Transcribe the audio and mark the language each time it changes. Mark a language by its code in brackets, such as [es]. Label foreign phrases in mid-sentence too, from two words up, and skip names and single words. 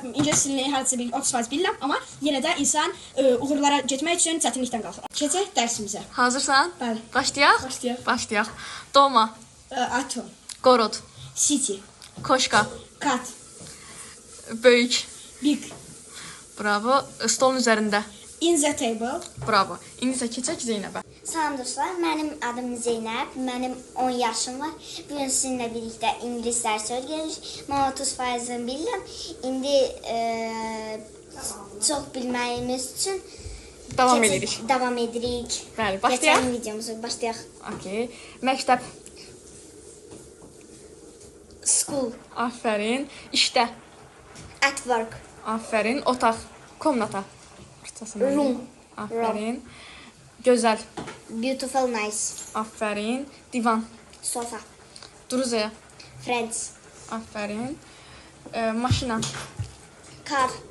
[az] İngilis dilini hardasa 30% bilirəm, amma yenə də insan uğurlara getmək üçün çətinlikdən qalxır. Keçək dərsimizə. Hazırsan? Bəli. Başlayaq? Başlayaq. [ru] Doma. Atom. Qorod. [en] City. [ru] Koşka. [en] Cat. [az] Böyük. [en] Big. [az] Bravo. Stolun üzərində. [en] In the table. [az] Bravo. İndi isə keçək Zeynəbə. Salam dostlar, mənim adım Zeynəb, mənim 10 yaşım var. Bugün sizinlə birlikdə ingilis dərsi öyrənirik. Mən 30% bilirəm. İndi çox bilməyimiz üçün Davam edirik. Bəli, başlayaq. Keçən videomuzu başlayaq. Okay. Məktəb. [en] School. [az] Aferin. İşdə. [en] At work. [az] Aferin. Otaq. Komnata. [en] Room. [az] Aferin. Gözəl. [en] Beautiful, nice. [az] Aferin. Divan. [en] Sofa. [ru] Duruzaya. [en] Friends. [az] Aferin. Maşına. [en] Car.